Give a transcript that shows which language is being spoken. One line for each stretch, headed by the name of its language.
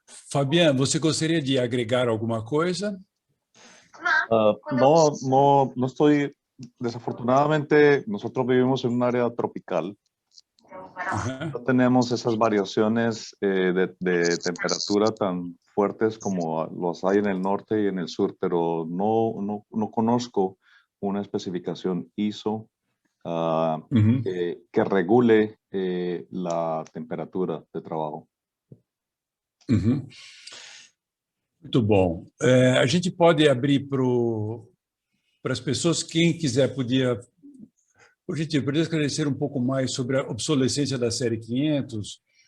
Portuguese: Fabián, ¿você gostaria de agregar alguma coisa?
Spanish: No estoy, desafortunadamente, nosotros vivimos en un área tropical. No tenemos esas variaciones de temperatura tan fuertes como los hay en el norte y en el sur, pero no conozco una especificación ISO que regule la temperatura de trabalho.
Portuguese: Muito bom. A gente pode abrir para as pessoas, quem quiser podia, por gentileza, poderia esclarecer um pouco mais sobre a obsolescência da série 500.